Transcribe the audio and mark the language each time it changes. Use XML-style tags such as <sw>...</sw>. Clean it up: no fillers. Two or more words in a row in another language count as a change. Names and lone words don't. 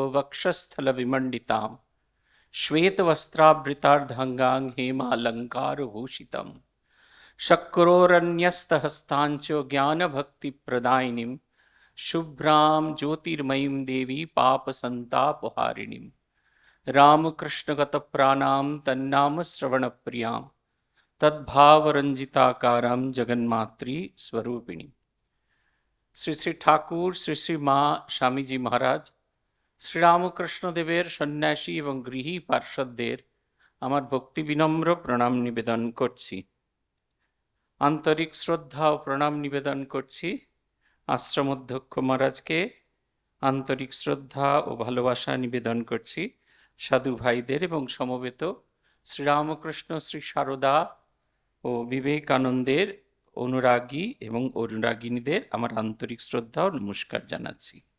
<sa>वक्षस्थलविमण्डितां श्वेतवस्त्राभृतार्धाङ्गां हेमालङ्कारभूषितम् शक्रोरन्यस्तहस्ताञ्च ज्ञानभक्तिप्रदायिनीं शुभ्रां ज्योतिर्मयीं देवी पापसन्तापहारिणीं रामकृष्णगतप्राणां तन्नाम श्रवणप्रियां तद्भावरंजिताकारां जगन्मात्री स्वरूपिणी।</sa> <bn>শ্রী শ্রী ঠাকুর, শ্রী শ্রী মা স্বামীজি মহারাজ, শ্রীরামকৃষ্ণ দেবের সন্ন্যাসী এবং গৃহী পার্ষদদের আমার ভক্তি বিনম্র প্রণাম নিবেদন করছি। আন্তরিক শ্রদ্ধা ও প্রণাম নিবেদন করছি আশ্রম অধ্যক্ষ মহারাজকে, আন্তরিক শ্রদ্ধা ও ভালোবাসা নিবেদন করছি সাধু ভাইদের এবং সমবেত শ্রীরামকৃষ্ণ শ্রী সারদা ও বিবেকানন্দের অনুরাগী এবং অনুরাগিনীদের আমার আন্তরিক শ্রদ্ধা ও নমস্কার জানাচ্ছি।</bn>